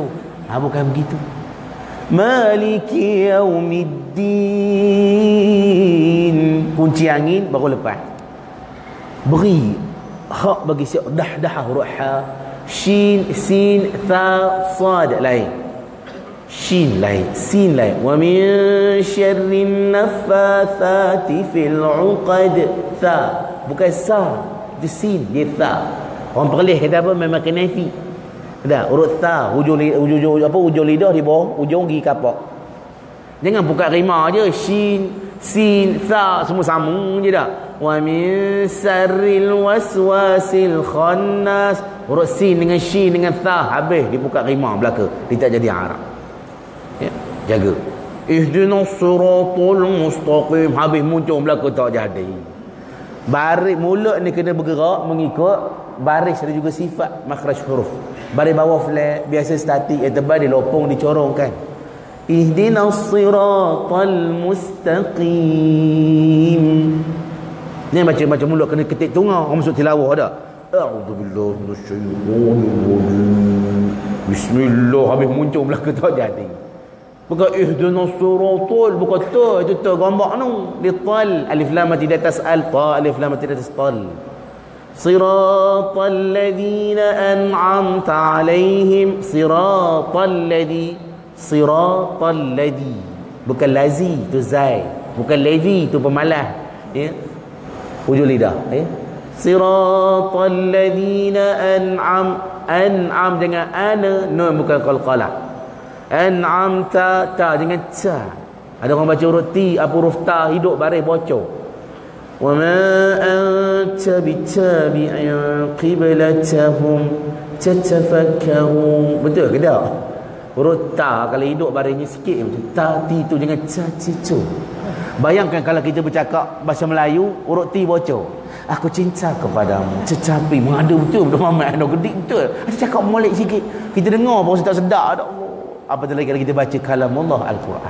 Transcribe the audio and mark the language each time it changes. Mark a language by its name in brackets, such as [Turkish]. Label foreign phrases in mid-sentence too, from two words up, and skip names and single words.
[Malay] Bukan begitu. [Arabic] مالك يوم الدين. [Malay] Kunci angin baru lepas. Beri hak bagi siap dah huruf ha. Shin, sin, tha, sad lain. Shin lain, sin lain. [Arabic] ومن شر النفاثات في العقد. [Malay] Tha, bukan sa, dia sin, dia tha. Orang perlih kata apa, memang kena fi. Dah, urut tha, ujung lidah di bawah, ujung gigi kapak. Jangan buka rima je, shin, sin, tha, semua sama je dah. [Arabic] ومن شر الوسواس الخناس. [Malay] Urut sin dengan shin dengan tha, habis dibuka rima belaka, dia tak jadi Arab. Ya, jaga. [Arabic] اهدنا الصراط المستقيم, [Malay] habis muncul belaka tak jadi. Baris mulut ni kena bergerak mengikut baris dan juga sifat makhraj huruf. Baris bawah flat, biasa statik, yang tebal dilopong, dicorongkan. [Arabic] اهدنا الصراط المستقيم. [Malay] Ni baca mulut kena ketik tungau, orang masuk tilawah dah. [Arabic] أعوذ بالله من الشيطان الرجيم، بسم الله, [Malay] habis muncul belaka tak jadi. Bukan [Arabic] اهدنا الصراط, [Malay] bukan ta, itu ta gambar tu. Di tal, alif lam mati di atas al, ta alif lam mati di atas tal. [Arabic] صراط الذين أنعمت عليهم، صراط الذي, [Malay] bukan lazi tu zai, bukan ladzi tu pemalas, ya, hujung lidah, ya. [Arabic] صراط الذين أنعم [Malay] dengan ana, nun bukan qalqalah. An'amta, ta dengan ta. Ada orang baca huruf ti, apa huruf ta hidup baris bocor. [Arabic] وما أنت بتابع قبلتهم تتفكرون. [Malay] Betul ke tak? Huruf ta kalau hidup barisnya sikit macam ta, ti tu jangan ta, ti tu. Bayangkan kalau kita bercakap bahasa Melayu, huruf ti bocor. Aku cinta kepadamu tetapi mengada betul Muhammad nak gedik betul. Ada cakap molek sikit, kita dengar pun tak sedar dak. Apatah lagi kalau kita baca kalamullah Al-Quran.